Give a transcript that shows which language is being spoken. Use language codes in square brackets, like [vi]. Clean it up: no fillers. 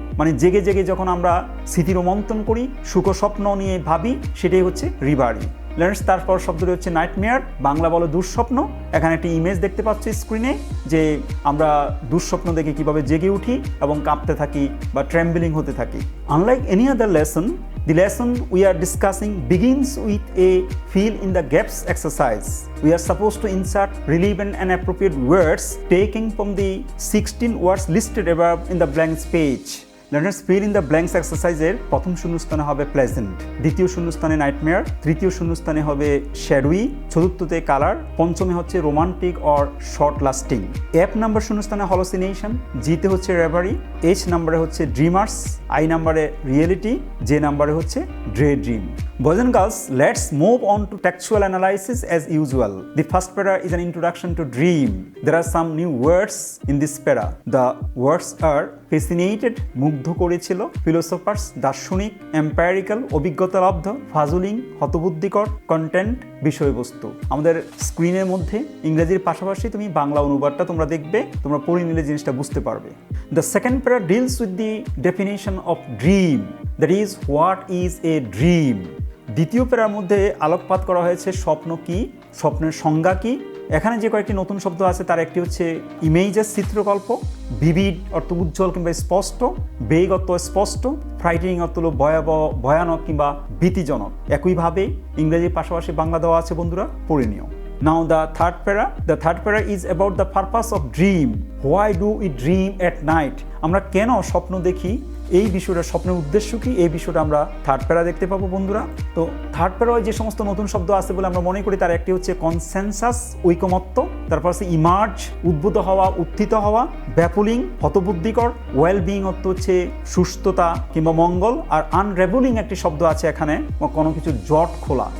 [bn] মানে জেগে জেগে যখন আমরা স্মৃতির রোমন্থন করি, সুখ স্বপ্ন নিয়ে ভাবি, সেটাই হচ্ছে রিভারি। তারপর শব্দটি হচ্ছে নাইটমেয়ার, বাংলা বলো দুঃস্বপ্ন। এখানে একটি ইমেজ দেখতে পাচ্ছ স্ক্রিনে যে আমরা দুঃস্বপ্ন দেখে কিভাবে জেগে উঠি এবং কাঁপতে থাকি বা ট্রেম্বলিং হতে থাকি। [en] Unlike any other lesson, the lesson we are discussing begins with a fill in the gaps exercise. We are supposed to insert relevant and appropriate words taken from the 16 words listed above in the blank page. Learners, fill in the blanks exercise- [bn] এর প্রথম শূন্যস্থানে হবে pleasant, দ্বিতীয় শূন্যস্থানে nightmare, তৃতীয় শূন্যস্থানে হবে শ্যাডোয়ি, চতুর্থতে colour, পঞ্চমে হচ্ছে romantic or short lasting. F number শূন্যস্থানে হলোসিনেশন, জিতে হচ্ছে রেভারি, এইচ নাম্বারে হচ্ছে ড্রিমার্স, আই নাম্বারে রিয়েলিটি, জে নাম্বারে হচ্ছে ড্রে dream. [en] Boys and girls, let's move on to textual analysis as usual. The first para is an introduction to dream. There are some new words in this para. The words are fascinated, [bn] মুগ্ধ করেছিল, [en] philosophers, দার্শনিক, empirical, অভিজ্ঞতালব্ধ, puzzling, হতবুদ্ধিকর, কন্টেন্ট, বিষয়বস্তু। [bn] আমাদের স্ক্রিনের মধ্যে ইংরেজির পাশাপাশি তুমি বাংলা অনুবাদটা তোমরা দেখবে, তোমরা পড়ে নিলে জিনিসটা বুঝতে পারবে। [en] The second para deals with the definition of dream. That is, what is a dream? [bn] দ্বিতীয় প্যারার মধ্যে আলোকপাত করা হয়েছে স্বপ্ন কি, স্বপ্নের সংজ্ঞা কি। এখানে যে কয়েকটি নতুন শব্দ আছে তার একটি হচ্ছে ইমেজেস, চিত্রকল্প, ভিভিড অর্থ উজ্জ্বল কিংবা স্পষ্ট, বেগ অর্থ স্পষ্ট, ফ্রাইটেনিং অর্থ হলো ভয়াবহ, ভয়ানক কিংবা ভীতিজনক। একইভাবে ইংরেজির পাশাপাশি বাংলা দেওয়া আছে, বন্ধুরা পড়ে নিও। [en] Now the third para. The third para is about the purpose of dream. Why do we dream at night? [bn] আমরা কেন স্বপ্ন দেখি, এই বিষয়টা, স্বপ্নের উদ্দেশ্য কি, এই বিষয়টা আমরা থার্ড প্যারা দেখতে পাবো বন্ধুরা। তো থার্ড প্যারায় যে সমস্ত নতুন শব্দ আছে বলে আমরা মনে করি, তার একটি হচ্ছে কনসেনসাস, ঐকমত্য, তারপর আছে ইমার্জ, উদ্ভূত হওয়া, উত্থিত হওয়া, ব্যাপুলিং, হতবুদ্ধিকর, ওয়েল বিং অর্থ হচ্ছে সুস্থতা কিংবা মঙ্গল, আর আনরেবলিং একটি শব্দ আছে এখানে, কোনো কিছু জট খোলা।